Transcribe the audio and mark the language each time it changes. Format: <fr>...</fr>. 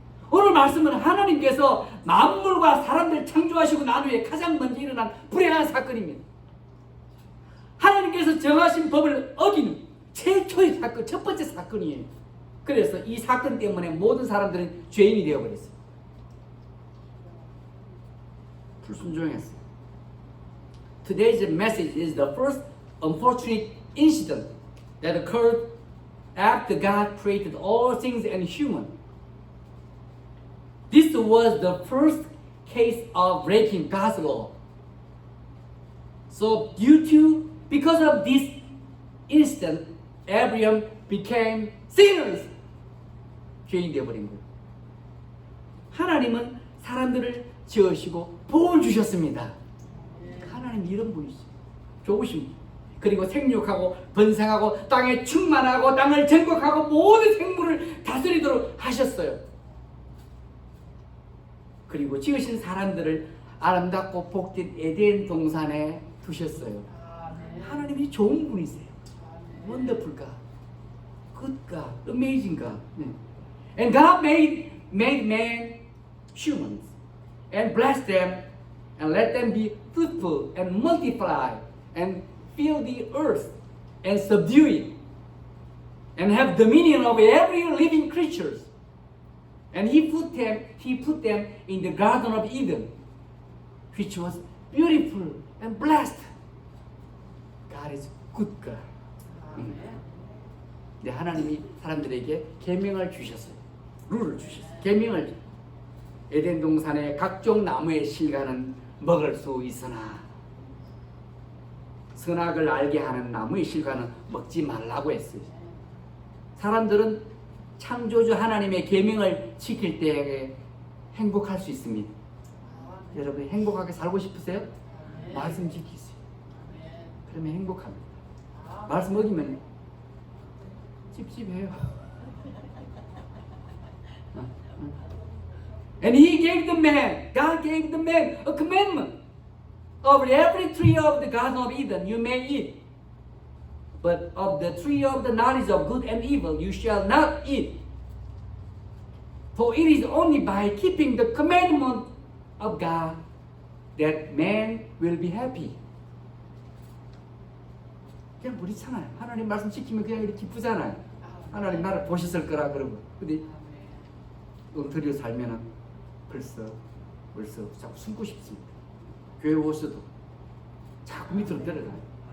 <ko>오늘 말씀은 하나님께서 만물과 사람들 창조하시고 난 후에 가장 먼저 일어난 불행한 사건입니다. 하나님께서 정하신 법을 어기는 최초의 사건, 첫 번째 사건이에요. 그래서 이 사건 때문에 모든 사람들은 죄인이 되어버렸어요. 불순종했어요.</ko> <en>Today's message is the first unfortunate incident that occurred after God created all things and human. This was the first case of breaking God's law. So because of this incident, Abraham became sinners.</en> <ko>죄인 되어버린 거예요. 하나님은 사람들을 지으시고 복을 주셨습니다. 하나님 이런 분이시죠. 좋으신 분. 그리고 생육하고 번성하고 땅에 충만하고 땅을 정복하고 모든 생물을 다스리도록 하셨어요. 그리고 지으신 사람들을 아름답고 복된 에덴 동산에 두셨어요. 하나님이 좋은 분이세요.</ko> <en>Wonderful God, good God, amazing God. And God made man humans and blessed them and let them be fruitful and multiply and fill the earth and subdue it and have dominion over every living creatures. And he put them in the Garden of Eden, which was beautiful and blessed. God is good God.</en> <ko>네, 하나님이 사람들에게 계명을 주셨어요. 룰을 주셨어요. 계명을 에덴 동산의 각종 나무의 실과는 먹을 수 있으나 선악을 알게 하는 나무의 실과는 먹지 말라고 했어요. 사람들은 창조주 하나님의 계명을 지킬 때 행복할 수 있습니다. 여러분 행복하게 살고 싶으세요? 말씀 지키세요. 그러면 행복합니다. 말씀 어기면 찝찝해요.</ko> <en>And he gave the man, God gave the man a commandment. Of every tree of the Garden of Eden you may eat, but of the tree of the knowledge of good and evil you shall not eat. For it is only by keeping the commandment of God that man will be happy.</en> <ko>그냥 그렇잖아요. 하나님 말씀 지키면 그냥 이렇게 기쁘잖아요. 하나님 나를 보셨을 거라 그러고. 근데 엉터리로 살면은 벌써 자꾸 숨고 싶습니다. 교회 오셔도 자꾸 밑으로 내려가요.</ko>